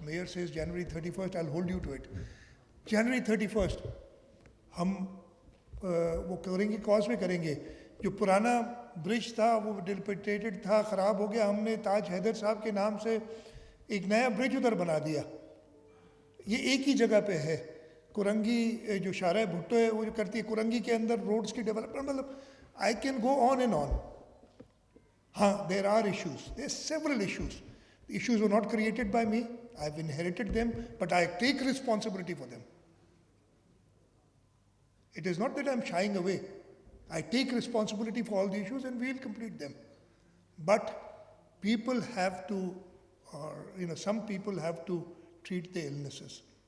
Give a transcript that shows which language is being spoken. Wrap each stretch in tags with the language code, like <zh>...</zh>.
<en>Mayor says January 31st, I'll hold you to it.</en> <hi>January 31st, हम वो Korangi causeway करेंगे. जो पुराना ब्रिज था वो डिलपिटेटेड था, ख़राब हो गया. हमने ताज हैदर साहब के नाम से एक नया ब्रिज उधर बना दिया. ये एक ही जगह पे है. कोरंगी जो शारा भुट्टो है वो जो करती है, कोरंगी के अंदर रोड्स की डेवलपमेंट, मतलब</hi> <en>I can go on and on. हाँ, there are issues, there several issues. Issues were not created by me. I've inherited them, but I take responsibility for them. It is not that I'm shying away. I take responsibility for all the issues and we'll complete them. But people have to, some people have to treat the illnesses.</en>